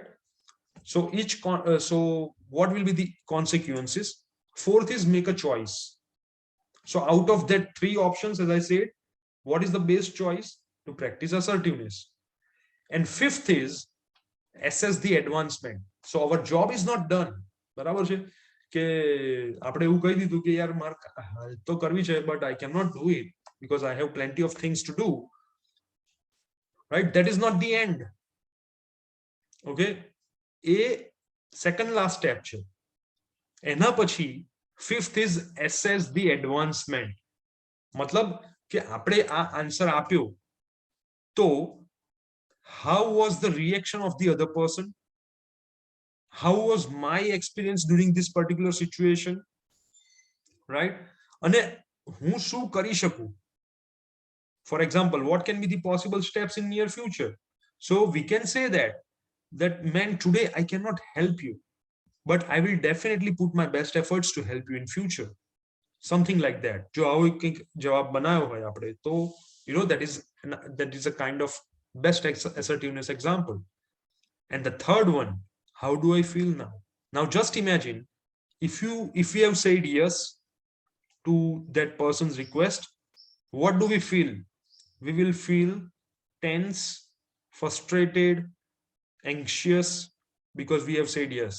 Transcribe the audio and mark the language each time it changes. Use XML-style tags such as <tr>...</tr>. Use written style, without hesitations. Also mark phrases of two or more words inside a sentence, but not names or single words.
<en>So so what will be the consequences? Fourth is make a choice. So out of that three options, as I said, what is the best choice? To practice assertiveness. And fifth is assess the advancement. So our job is not done.</en> <gu>બરાબર છે કે આપણે એવું કહી દીધું કે યાર મારે તો કરવી છે,</gu> <en>but I cannot do it because I have plenty of things to do, right? That is not the end. Okay, a second last step છે.</en> <gu>એના પછી</gu> <en>fifth is assess the advancement.</en> <gu>मतलब કે આપણે આ આન્સર આપ્યો, તો</gu> <en>how was the reaction of the other person? How was my experience during this particular situation, right?</en> <gu>અને હું શું કરી શકું?</gu> <en>For example, what can be the possible steps in near future? So we can say that man, today I cannot help you, but I will definitely put my best efforts to help you in future. Something like that.</en> <gu>જો આવો કંઈક જવાબ બનાવ્યો હોય આપણે, તો</gu> <en>that is a kind of best assertiveness example. And the third one, how do I feel now? Now just imagine, if we have said yes to that person's request, what do we feel? We will feel tense, frustrated, anxious, because we have said yes.</en>